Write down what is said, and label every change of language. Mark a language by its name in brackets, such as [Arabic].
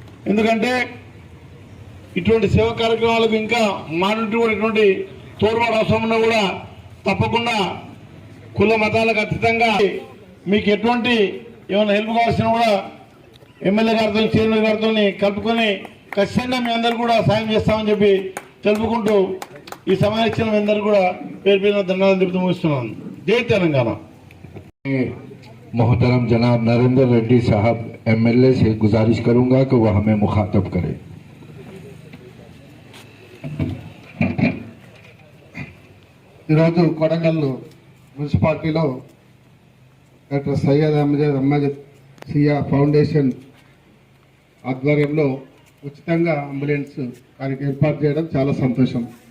[Telugu] ఎందుకంటే ఇటువంటి సేవా కార్యక్రమాలకు ఇంకా మా నుండి కూడా ఇటువంటి తోడ్పాటు అవసరం ఉన్నా కూడా తప్పకుండా కుల మతాలకు అతీతంగా మీకు ఎటువంటి ఏమైనా హెల్ప్ కావాల్సిన కూడా ఎమ్మెల్యే గారితో, చైర్మన్ గారితో కలుపుకొని ఖచ్చితంగా మీ అందరూ కూడా సాయం చేస్తామని చెప్పి తెలుపుకుంటూ ఈ సమయం ఇచ్చిన మీ అందరూ కూడా పేరు పేరున ధన్యవాదాలు చెబుతూ ముగిస్తున్నాను. జై తెలంగాణ. [Hindi] मोहतरम जनाब नरेंद्र रेड्डी साहब एमएलए से गुजारिश करूंगा कि वह हमें मुखातब करें। [Telugu] ఈరోజు కొడంగల్ మున్సిపాలిటీలో డాక్టర్ సయ్యద్ అహ్మద్ సియా ఫౌండేషన్ ఆధ్వర్యంలో ఉచితంగా అంబులెన్స్ కార్యక్రమం ఏర్పాటు చేయడం చాలా సంతోషం.